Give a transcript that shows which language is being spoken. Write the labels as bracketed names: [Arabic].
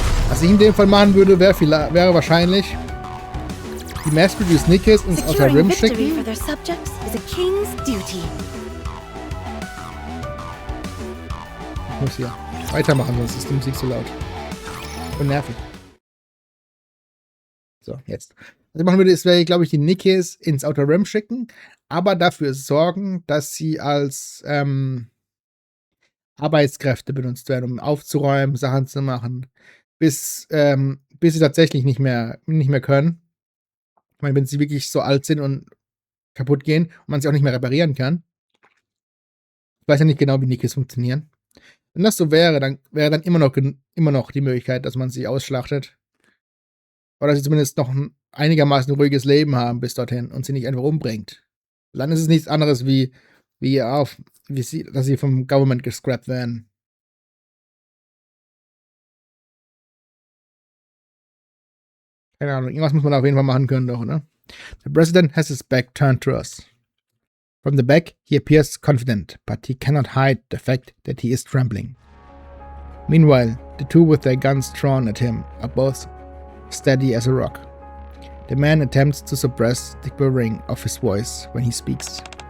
[German] Was ich in dem Fall machen würde, wäre wahrscheinlich die Mass-Produced Nikkes ins Outer Rim schicken. [English] For their subjects is a king's duty. [German] Ich muss hier weitermachen, sonst ist die Musik so laut und nervig. So, jetzt. Was ich machen würde, ist, glaube ich, die Nikkes ins Outer Rim schicken, aber dafür sorgen, dass sie als Arbeitskräfte benutzt werden, um aufzuräumen, Sachen zu machen, bis sie tatsächlich nicht mehr können. Ich meine, wenn sie wirklich so alt sind und kaputt gehen und man sie auch nicht mehr reparieren kann. Ich weiß ja nicht genau, wie Nikkes funktionieren. Wenn das so wäre, dann wäre dann immer noch die Möglichkeit, dass man sie ausschlachtet. Oder dass sie zumindest noch ein einigermaßen ruhiges Leben haben bis dorthin und sie nicht einfach umbringt. Dann ist es nichts anderes dass sie vom Government gescrapped werden. Keine Ahnung, irgendwas muss man auf jeden Fall machen können, doch, oder? [English] The president has his back turned to us. From the back, he appears confident, but he cannot hide the fact that he is trembling. Meanwhile, the two with their guns drawn at him are both steady as a rock. The man attempts to suppress the quivering of his voice when he speaks.